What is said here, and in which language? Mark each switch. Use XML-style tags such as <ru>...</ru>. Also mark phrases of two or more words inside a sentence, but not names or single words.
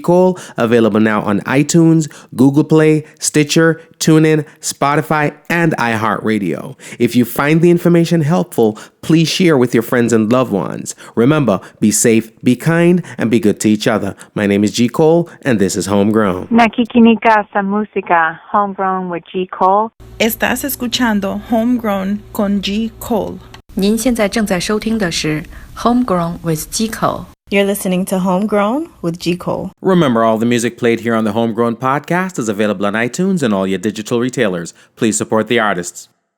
<en>Cole, available now on iTunes, Google Play, Stitcher, TuneIn, Spotify, and iHeartRadio. If you find the information helpful, please share with your friends and loved ones. Remember, be safe, be kind, and be good to each other. My name is G. Cole, and this is Homegrown.</en> <tl>Nakikinika sa música Homegrown with G. Cole.</tl> <es>Estás escuchando Homegrown con G. Cole.</es> <zh>您现在正在收听的是 Homegrown with G. Cole.</zh> <en>You're listening to Homegrown with G. Cole. Remember, all the music played here on the Homegrown podcast is available on iTunes and all your digital retailers. Please support the artists.</en>